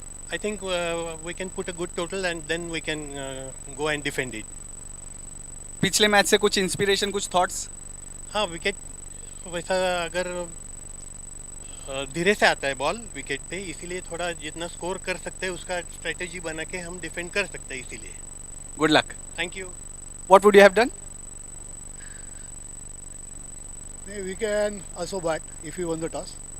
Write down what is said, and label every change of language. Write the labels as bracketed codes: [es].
[en] I think we can put a good total and then we can go and defend it. [hi] पिछले match से कुछ inspiration, कुछ thoughts? हाँ, wicket वैसा अगर धीरे से आता है बॉल विकेट पे, इसीलिए थोड़ा जितना स्कोर कर सकते हैं उसका स्ट्रेटेजी बना के हम डिफेंड कर सकते हैं, इसीलिए. Good luck. Thank you. [en] What would you have done? We can also bat if we won the toss.